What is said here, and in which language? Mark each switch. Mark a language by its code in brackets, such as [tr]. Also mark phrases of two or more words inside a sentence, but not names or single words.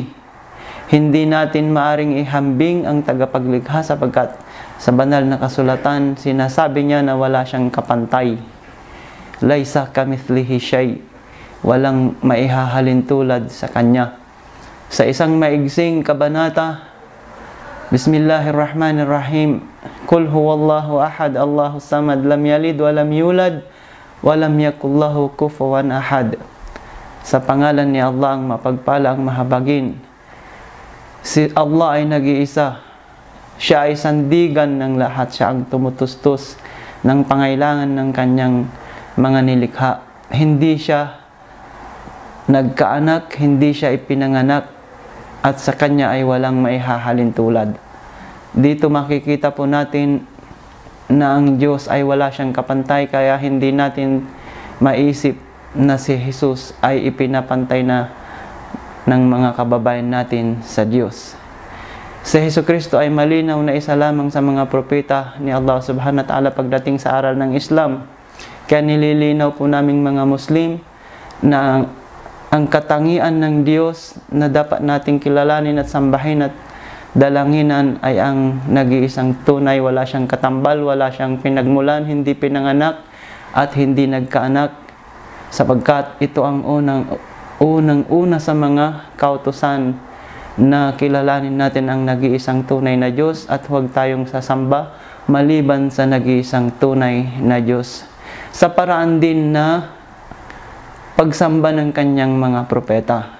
[tl] Hindi natin maaring ihambing ang tagapaglikha, sapagkat sa banal na kasulatan sinasabi niya na wala siyang kapantay. [ar] ليس كمثله شيء, [tl] walang maihahalin tulad sa kanya. Sa isang maigsing kabanata, [ar] Bismillahirrahmanirrahim. قل هو الله أحد، الله الصمد، لم يلد ولم يولد ولم يكن له كفوا أحد. [tl] Sa pangalan ni Allah ang mapagpala, ang mahabagin. Si Allah ay nag-iisa. Siya ay sandigan ng lahat. Siya ang tumutustos ng pangailangan ng kanyang mga nilikha. Hindi siya nagkaanak, hindi siya ipinanganak, at sa kanya ay walang maihahalin tulad. Dito makikita po natin na ang Diyos ay wala siyang kapantay, kaya hindi natin maisip na si Jesus ay ipinapantay na ng mga kababayan natin sa Diyos. Si Jesucristo ay malinaw na isa lamang sa mga propeta ni Allah [ar] سبحانه وتعالى [tl] pagdating sa aral ng Islam. Kaya nililinaw po naming mga Muslim na ang katangian ng Diyos na dapat nating kilalanin at sambahin at dalanginan ay ang nag-iisang tunay. Wala siyang katambal, wala siyang pinagmulan, hindi pinanganak at hindi nagkaanak, sapagkat ito ang unang-una sa mga kautusan na kilalanin natin ang nag-iisang tunay na Diyos, at huwag tayong sasamba maliban sa nag-iisang tunay na Diyos, sa paraan din na pagsamba ng kanyang mga propeta.